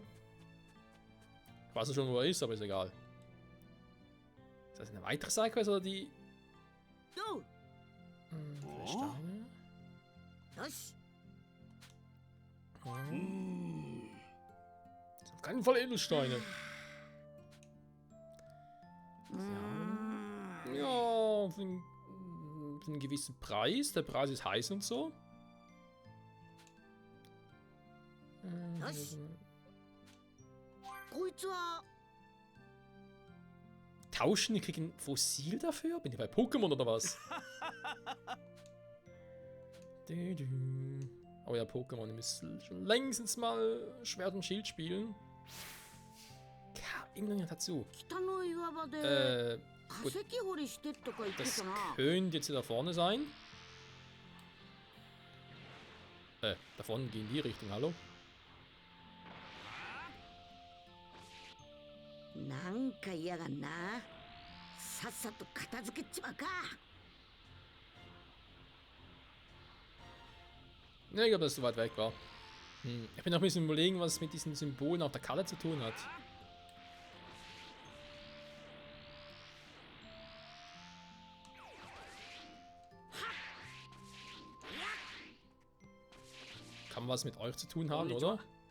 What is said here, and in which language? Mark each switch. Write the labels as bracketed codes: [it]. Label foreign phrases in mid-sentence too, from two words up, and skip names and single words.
[de] Ich weiß schon, wo er ist, aber ist egal. Ist das eine weitere Sidequest oder die... [ja] よ [de] vielleicht Steine? [ja] よし [de] Das sind auf keinen Fall Edelsteine. うーん Ja, für einen gewissen Preis. Der Preis ist heiß und so. Was? [ja] こいつは [de] Tauschen, ich kriege ein Fossil dafür? Bin ich bei Pokémon oder was? Oh ja, Pokémon, ihr müsst schon längstens mal Schwert und Schild spielen. Irgendwann dazu. [ja] 北の岩場で 化 [de] gut. [ja] 石掘りしてとか言って [de] Das [ja] たな [de] könnte jetzt hier da vorne sein. Da vorne geht in die Richtung, hallo? [ja] なんか嫌がんなさっさと片付けちまうか [de] Ne, ich glaube, dass es so weit weg war. Ich bin noch ein bisschen überlegen, was es mit diesen Symbolen auf der Karte zu tun hat. Kann was mit euch zu tun haben, oder?